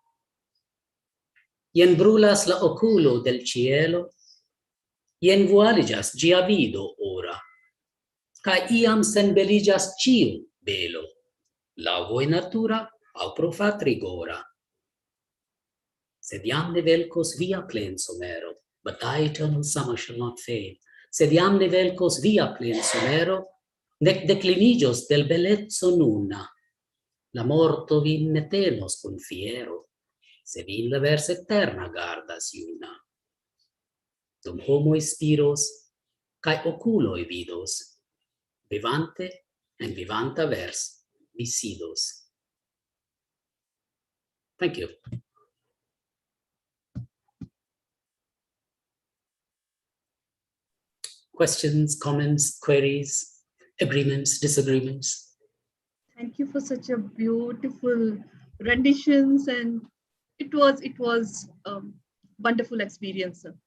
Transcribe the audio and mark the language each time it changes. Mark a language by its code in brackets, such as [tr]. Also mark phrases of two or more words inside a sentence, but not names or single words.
[io] Ien brulas la oculo del cielo, ien vualigas gia vido ora, cae iam senbeligas ciu belo, la voi natura, au profat rigora. Sed iam nevelcos via plen somero, [en] but thy eternal summer shall not fade. [io] Sed iam nevelcos via plen somero, nec declinigios del bellezzo nuna. La morto vin ne tenos con fiero, se vin la vers eterna gardas iuna. Dum homo spiros, cae oculoi vidos, vivante and vivanta vers visidos. [en] Thank you. Questions, comments, queries, agreements, disagreements? Thank you for such a beautiful renditions, and it was wonderful experience, sir.